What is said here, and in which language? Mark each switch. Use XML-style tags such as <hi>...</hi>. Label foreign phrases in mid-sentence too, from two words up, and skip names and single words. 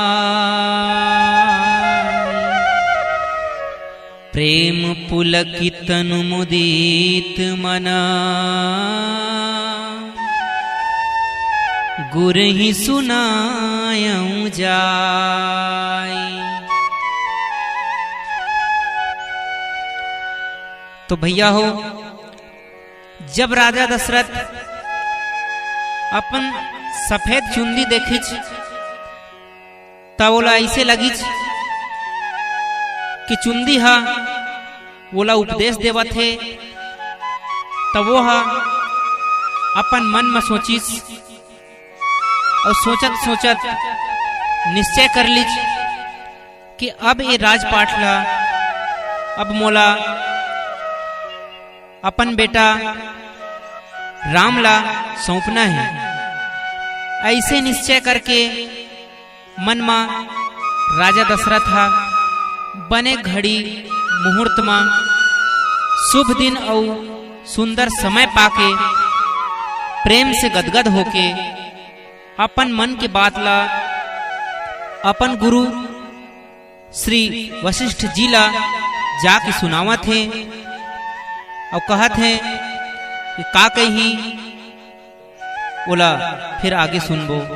<awa>प्रेम पुलकित मुदित मना, गुर ही सुनायऊं जाय।</awa> <hne>तो भैया हो, जब राजा दशरथ अपन सफेद चुंदी देखिच तब ओला ऐसे लगिच कि चुंदी हा ओला उपदेश देवत है। तब वो हा अपन मन में सोचिस और सोचत सोचत निश्चय कर लीज कि अब ये राजपाट ला अब मोला अपन बेटा राम ला सौंपना है। ऐसे निश्चय करके मन में राजा दशरथ हा बने घड़ी मुहूर्त में शुभ दिन और सुंदर समय पाके प्रेम से गदगद होके अपन मन के बात ला अपन गुरु श्री वशिष्ठ जी ला जाके सुनावत है और कहत है कि का कही बोला फिर आगे सुनबो।</hne>